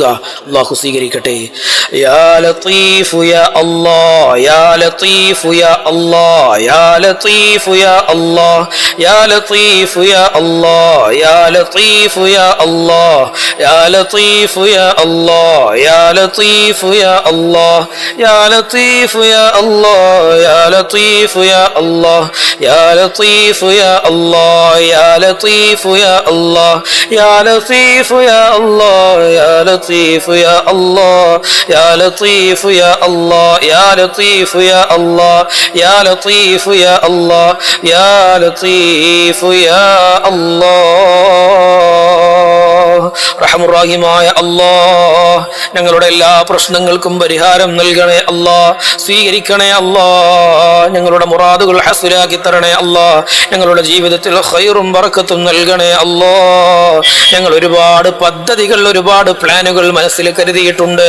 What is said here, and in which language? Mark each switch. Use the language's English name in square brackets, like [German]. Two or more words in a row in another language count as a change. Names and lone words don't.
[Malayalam] അല്ലാഹു സ്വീകരിക്കട്ടെ. [Arabic] يا لطيف يا الله، يا لطيف يا الله، يا لطيف يا الله، يا لطيف يا الله، يا لطيف يا الله، يا لطيف يا الله، يا لطيف يا الله، يا لطيف يا الله، يا لطيف يا الله، يا لطيف يا الله، يا لطيف يا الله، يا لطيف يا الله يا لطيف يا الله يا لطيف يا الله يا لطيف يا الله يا لطيف يا الله يا لطيف يا [Malayalam] الله റഹ്മുറാഹിമായ അല്ലാഹ്, ഞങ്ങളുടെ എല്ലാ പ്രശ്നങ്ങൾക്കും പരിഹാരം നൽകണേ അല്ലാഹ്, സ്വീകരിക്കണേ അല്ലാഹ്, ഞങ്ങളുടെ മുറാദുകൾ ഹസ്സലാക്കി തരണേ അല്ലാഹ്, ഞങ്ങളുടെ ജീവിതത്തിൽ ഖൈറും ബറക്കത്തും നൽകണേ അല്ലാഹ്. ഞങ്ങൾ ഒരുപാട് പദ്ധതികൾ, ഒരുപാട് പ്ലാനുകൾ മനസ്സിൽ കരുതിയിട്ടുണ്ട്.